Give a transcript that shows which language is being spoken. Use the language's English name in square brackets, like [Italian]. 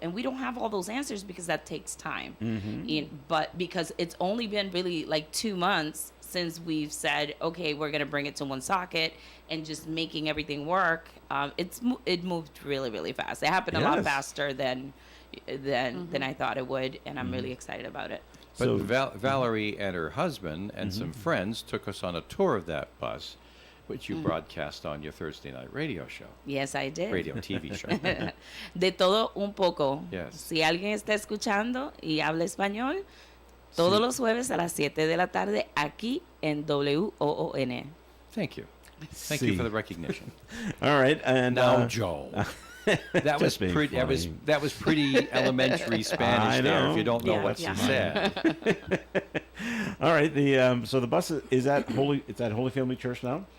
[English] And we don't have all those answers because that takes time. But because it's only been really like 2 months since we've said, okay, we're going to bring it to Woonsocket and just making everything work, it moved really, really fast. It happened a lot Yes. faster than I thought it would, and I'm really excited about it. But So- Valerie and her husband and some friends took us on a tour of that bus, which you broadcast on your Thursday night radio show, Yes, I did. radio TV show. [Spanish] De todo un poco. [English] Yes. [Spanish] Si alguien está escuchando y habla español, todos los jueves a las 7 de la tarde aquí en WOON. [English] Thank you. Thank you for the recognition. All right, and Now, Joe. That was Just being pretty. funny. That was pretty elementary Spanish I there. know. If you don't know Yeah, what yeah. she said. all right. So the bus is at Holy Family Church now.